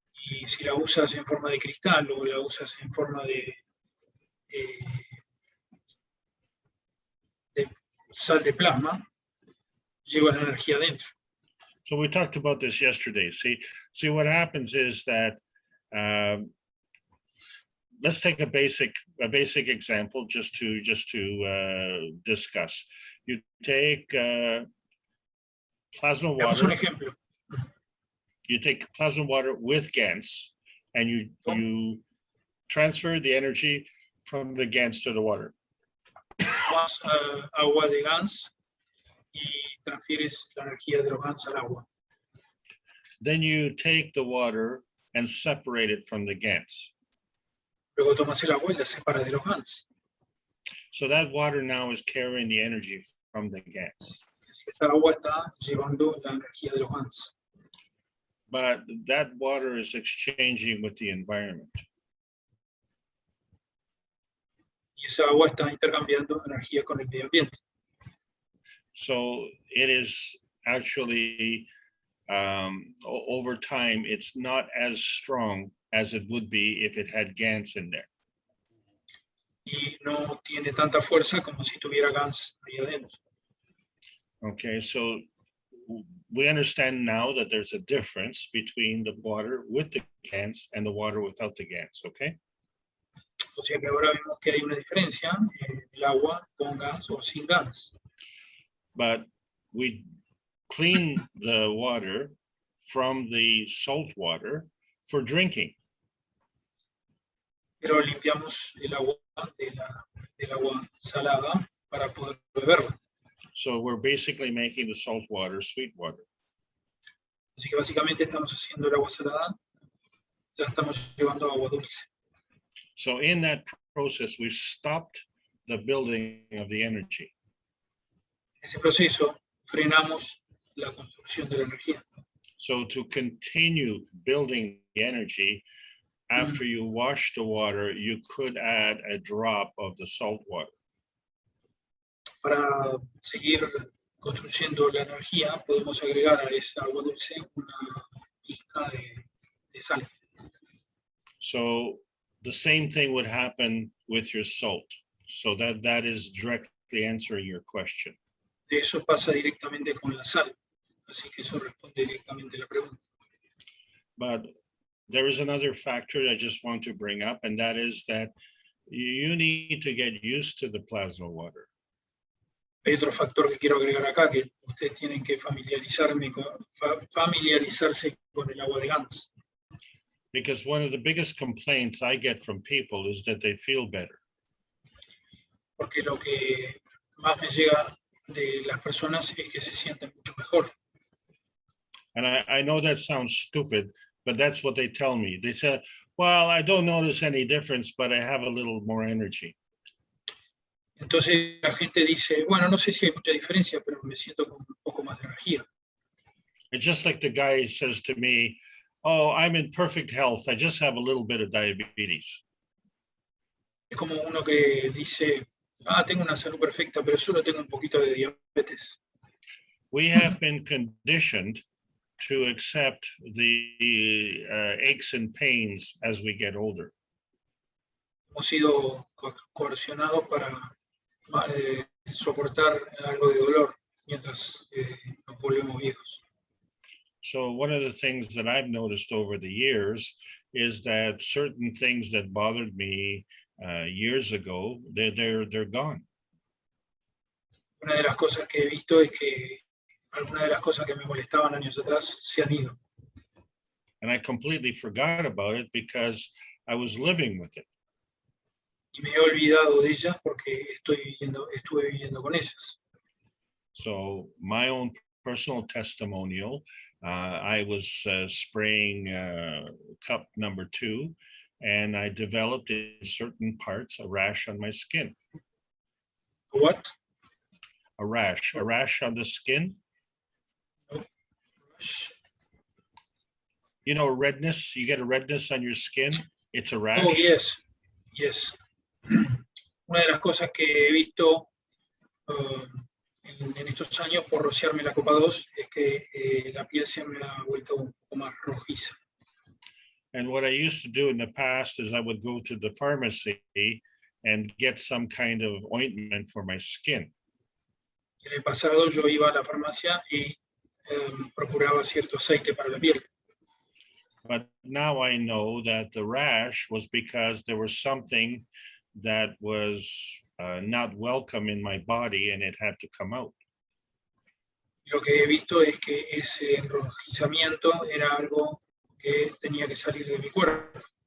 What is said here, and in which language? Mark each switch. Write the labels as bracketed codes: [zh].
[es] Y si la usas en forma de cristal o la usas en forma de sal de plasma, lleva la energía dentro. [en] So we talked about this yesterday. See what happens is that let's take a basic example just to discuss. You take plasma [es] Veamos un ejemplo. [en] You take plasma water with GANs and you transfer the energy from the GANs to the water. [es] Tomas agua de GANs y transfieres la energía de los GANs al agua. [en] Then you take the water and separate it from the GANs. [es] Luego tomas el agua y la separas de los GANs. [en] So that water now is carrying the energy from the GANs. [es] Esa agua está llevando la energía de los GANs. [en] But that water is exchanging with the environment. [es] Y esa agua está intercambiando energía con el medio ambiente. [en] So it is actually, over time, it's not as strong as it would be if it had GANs in there. [es] Y no tiene tanta fuerza como si tuviera GANs ahí adentro. [en] Okay, so we understand now that there's a difference between the water with the GANs and the water without the GANs, okay? [es] O sea que ahora vemos que hay una diferencia en el agua con GANs o sin GANs. [en] But we clean the water from the salt water for drinking. [es] Pero limpiamos el agua del agua salada para poder beberla. [en] So we're basically making the salt water sweet water. [es] Así que básicamente estamos haciendo el agua salada, la estamos llevando a agua dulce. [en] So in that process, we've stopped the building of the energy. [es] En ese proceso frenamos la construcción de la energía. [en] So to continue building the energy, after you wash the water, you could add a drop of the salt water. [es] Para seguir construyendo la energía, podemos agregar a esa agua dulce una pizca de sal. [en] So the same thing would happen with your salt. So that is directly answering your question. [es] De eso pasa directamente con la sal. Así que eso responde directamente a la pregunta. [en] But there is another factor I just want to bring up, and that is that you need to get used to the plasma water. [es] Hay otro factor que quiero agregar acá, que ustedes tienen que familiarizarse con el agua de GANs. [en] Because one of the biggest complaints I get from people is that they feel better. [es] Porque lo que más me llega de las personas es que se sienten mucho mejor. [en] And I know that sounds stupid, but that's what they tell me. They say, well, I don't notice any difference, but I have a little more energy. [es] Entonces la gente dice, bueno, no sé si hay mucha diferencia, pero me siento con un poco más de energía. [en] It's just like the guy says to me, oh, I'm in perfect health. I just have a little bit of diabetes. [es] Es como uno que dice, tengo una salud perfecta, pero solo tengo un poquito de diabetes. [en] We have been conditioned to accept the aches and pains as we get older. [es] hemos sido coercionados para soportar algo de dolor mientras nos volvemos viejos. [en] So one of the things that I've noticed over the years is that certain things that bothered me years ago, they're gone. [es] Una de las cosas que he visto es que algunas de las cosas que me molestaban años atrás se han ido. [en] And I completely forgot about it because I was living with it. [es] Y me he olvidado de ellas porque estuve viviendo con ellas. [en] So my own personal testimonial, I was spraying cup number 2, and I developed in certain parts a rash on my skin. What? A rash on the skin. You know, redness, you get a redness on your skin, it's a rash. Oh, yes, yes. [es] Una de las cosas que he visto en estos años por rociarme la copa 2 es que la piel se me ha vuelto un poco más rojiza. [en] And what I used to do in the past is I would go to the pharmacy and get some kind of ointment for my skin. [es] En el pasado yo iba a la farmacia y procuraba cierto aceite para la piel. [en] But now I know that the rash was because there was something that was not welcome in my body and it had to come out. [es] Lo que he visto es que ese enrojizamiento era algo que tenía que salir de mi cuerpo.